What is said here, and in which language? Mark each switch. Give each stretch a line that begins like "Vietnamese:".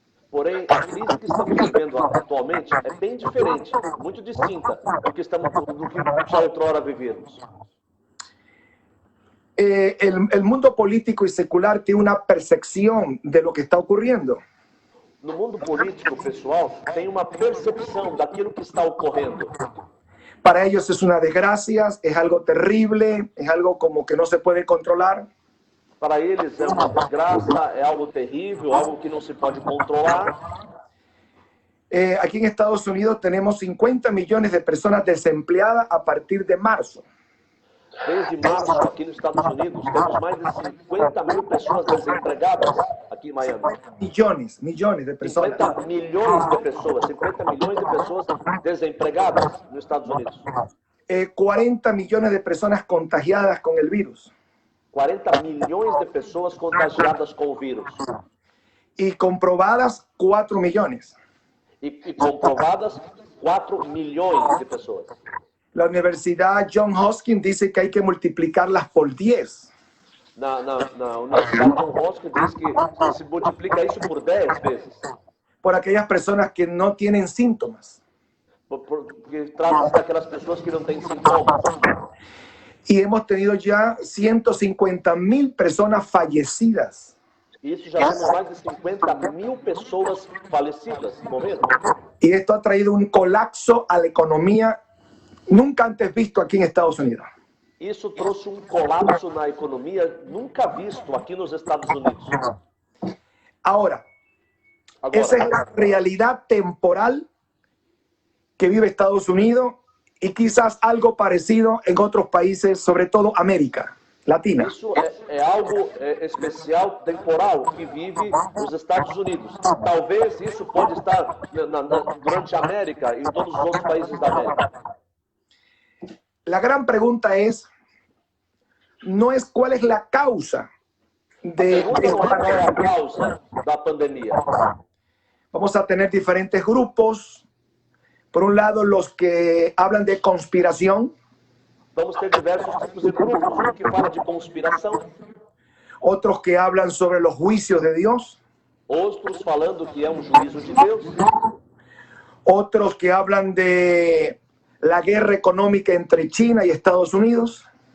Portuguese: Porém, a crise que estamos vivendo atualmente é bem diferente, muito distinta do que já outrora vivemos.
Spanish: El mundo político y secular tiene una percepción de lo que está ocurriendo.
Portuguese: No mundo político, pessoal, tem uma percepção daquilo que está ocorrendo.
Spanish: Para ellos es una desgracia, es algo terrible, es algo como que no se puede controlar.
Portuguese: Para eles é uma desgraça, é algo terrível, algo que não se pode controlar.
Spanish: Aquí en Estados Unidos tenemos 50 millones de personas desempleadas a partir de marzo.
Portuguese: Desde março, aqui nos Estados Unidos, temos mais de 50 mil pessoas desempregadas aqui em Miami.
Spanish: Millones de personas.
Portuguese: 50 milhões de pessoas desempregadas nos Estados Unidos.
Spanish: 40 millones de personas contagiadas con el virus.
Portuguese: 40 milhões de pessoas contagiadas com o vírus.
Spanish: Y comprobadas 4 millones.
Portuguese: E comprovadas 4 milhões de pessoas.
Spanish: La Universidad Johns Hopkins dice que hay que multiplicarlas por 10.
Portuguese: Na Universidade Johns Hopkins diz que se multiplica isso por 10 vezes.
Spanish: Por aquellas personas que no tienen síntomas.
Portuguese: Porque trata-se daquelas pessoas que não têm sintomas.
Spanish: Y hemos tenido ya 150,000 personas fallecidas.
Portuguese: Isso já temos mais de 50 mil pessoas falecidas, morrendo.
Spanish: Y esto ha traído un colapso a la economía nunca antes visto aquí en Estados Unidos.
Portuguese: Isso trouxe colapso na economia nunca visto aqui nos Estados Unidos.
Spanish: Ahora, esa es la realidad temporal que vive Estados Unidos y quizás algo parecido en otros países, sobre todo América Latina.
Portuguese: Isso é algo especial, temporal, que vive nos Estados Unidos. Talvez isso pode estar durante a América e em todos os outros países da América.
Spanish: La gran pregunta es, no es cuál es la causa de
Portuguese: la causa da pandemia.
Spanish: Vamos a tener diferentes grupos. Por un lado, los que hablan de conspiración.
Portuguese: Vamos ter diversos tipos de grupos, um que fala de conspiração.
Spanish: Otros que hablan sobre los juicios de Dios.
Portuguese: Outros falando que é um juízo de Deus.
Spanish: Otros que hablan de la guerra económica entre China y Estados Unidos.